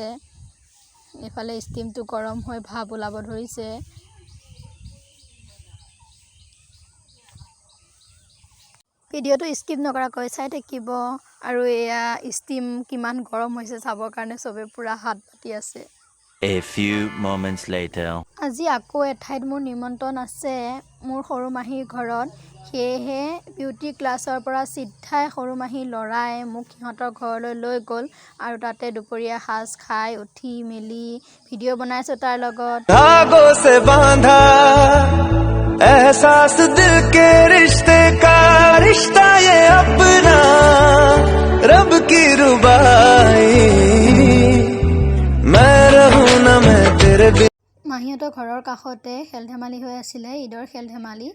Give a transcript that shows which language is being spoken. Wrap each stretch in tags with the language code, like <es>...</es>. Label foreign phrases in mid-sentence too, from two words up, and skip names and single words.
<as>এইফালে ষ্টিমটো গৰম হৈ ভাপ ওলাব ধৰিছে। ভিডিঅ'টো স্কিপ নকৰাকৈ চাই থাকিব। আৰু এয়া ষ্টিম কিমান গৰম হৈছে চাবৰ কাৰণে চবে পূৰা হাত পাতি আছে।</as> <en>A few moments later.</en> <as>আজি আকৌ এঠাইত মোৰ নিমন্ত্ৰণ আছে, মোৰ সৰু মাহীৰ ঘৰত। সেয়েহে বিউটি ক্লাছৰ পৰা চিধাই সৰু মাহীৰ ল'ৰাই মোক সিহঁতৰ ঘৰলৈ লৈ গ'ল, আৰু তাতে দুপৰীয়া সাজ খাই উঠি মেলি ভিডিঅ' বনাইছোঁ তাৰ লগত।</as> <hi>धागों से बांधा एहसास दिल के रिश्ते का, रिश्ता ये अपना रब की रुबाई, मैं रहूं ना मैं तेरे बिन।</hi> <as>মাহীহঁতৰ ঘৰৰ কাষতে খেল ধেমালি হৈ আছিলে, ঈদৰ খেল ধেমালি।</as>